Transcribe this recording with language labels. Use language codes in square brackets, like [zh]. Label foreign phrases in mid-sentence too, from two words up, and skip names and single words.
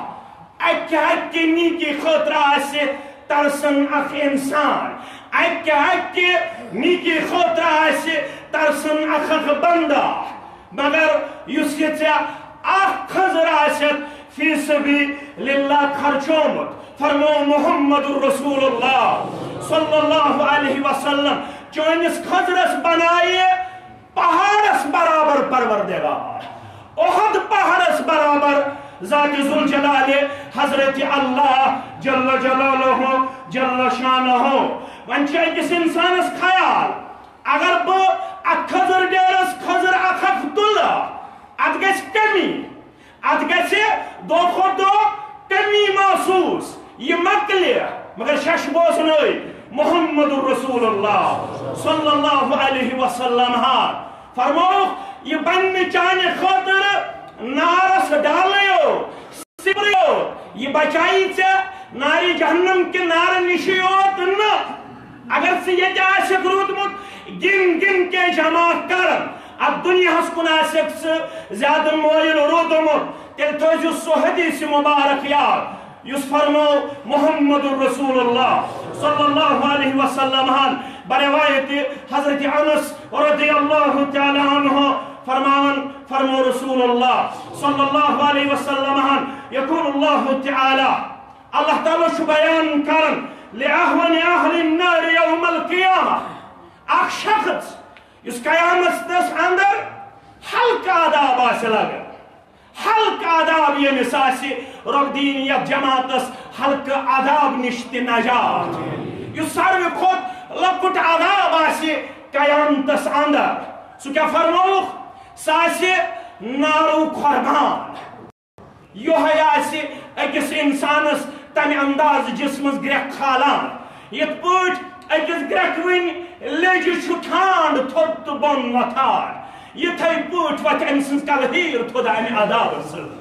[ks] اکہِ نیکی خٲطرٕ آسہِ ترسن اکھ انسان اکہِ نیکی خٲطرٕ آسہِ ترسن اکھ بندہ مگر یُس یہِ ژےٚ اکھ خضر آسٮ۪تھ [ar] فی سبیل اللہ [ks] خرچومُت فرمو [ar] محمد رسول اللہ صلی اللہ علیہ وسلم [ks] چٲنِس خضرس بنایہِ پہاڑس برابر پروردگار احد پہاڑس برابر ذات ذوالجلال حضرت اللہ [ar] جل جلالہ جل شانہ. [ks] ون چھُ أکِس انسانس خیال اگر بہٕ اکھ خضر ڈیرس خضر اکھ تُلہٕ اتھ گژھِ کمی اتھ گژھِ دۄہ کھۄتہٕ دۄہ کمی محسوٗس یہ مکلہِ مگر شش بوزنٲے [ar] محمد رسول اللہ صلی اللہ علیہ وسلم [ks] فرموکھ یہ بننہِ چانہِ خٲطرٕ نارس ڈالٕیو سِبرِیو یہ بچایی ژےٚ نارِ جہنم کہِ نارٕ نِشی یوت نہٕ. اگر ژٕ ییٚتہِ آسٮ۪کھ روٗدمُت گِن گِن کے جمع کرن اتھ دُنیاہس کُن آسٮ۪کھ ژٕ زیادٕ مٲیِل روٗدمُت تیٚلہِ تھٲوزِ سُہ حدیث مبارک یاد یُس فرمو [ar] محمد رسول اللہ صلی اللہ علیہ وسلم [ks] بروایت حضرت انس [ar] رضی اللہ تعالی عنہ [ks] فرمو [ar] رسول اللہ صلی اللہ علیہ وسلم یقول اللہ تعالی [ks] اللہ تعالی چھُ بیان کرن [ar] لأهون أهل النار يوم القيامة [ks] اکھ شخص یُس قیامت دس اندر حلق عذاب آسہِ لگان حلق عذاب ییٚمِس آسہِ رۄبدیٖنیت جماعتس حلق عذاب نِش تہِ نجات یُس ساروی کھۄتہٕ لۄکُٹ عذاب آسہِ قیامتس اندر سُہ کیٛاہ فرمووُکھ سُہ آسہِ نارو قۄربان یِہوٚے آسہِ أکِس اِنسانس تمہِ انداز جسمس گرٛٮ۪کھ کھالان یِتھ پٲٹھۍ أکِس گرٛٮ۪کوٕنۍ لیٚجہِ چھُ ٹھانٛڈ تھوٚد تہٕ بۄن وۄتھان یِتھے پٲٹھۍ وتھِ أمۍ سٕنٛز کلہیٖر تھوٚد امہِ عذابہٕ سۭتۍ.